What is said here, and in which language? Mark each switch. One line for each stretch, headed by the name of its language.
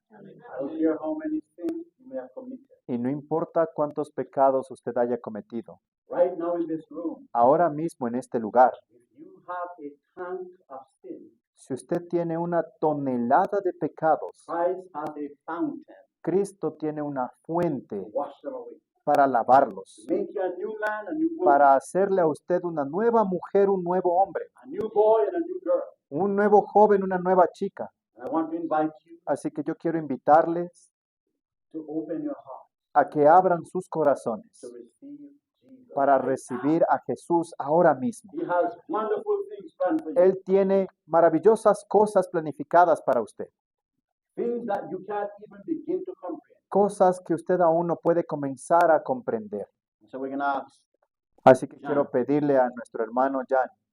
English: I don't care how many sins you may have committed.
Spanish: Y no importa cuántos pecados usted haya cometido,
English: Right now in this room,
Spanish: ahora mismo en este lugar,
English: if you have a tank of sin,
Spanish: si usted tiene una tonelada de pecados,
English: Christ has a fountain
Spanish: Cristo tiene una
English: to
Spanish: fuente
English: wash them away.
Spanish: para lavarlos,
English: To make you a new man, a new woman,
Spanish: para hacerle a usted una nueva mujer, un nuevo hombre,
English: a new boy and a new girl.
Spanish: un nuevo joven, una nueva chica.
English: And I want to invite you
Spanish: Así que yo quiero invitarles
English: to open your heart
Spanish: a que abran sus corazones
English: to receive Jesus.
Spanish: para recibir a Jesús ahora mismo.
English: He has wonderful things planned for you.
Spanish: Él tiene maravillosas cosas planificadas para usted,
English: Things that you can't even begin to comprehend.
Spanish: cosas que usted aún no puede comenzar a comprender.
English: So we're going to ask
Spanish: Así que quiero pedirle a nuestro hermano Jan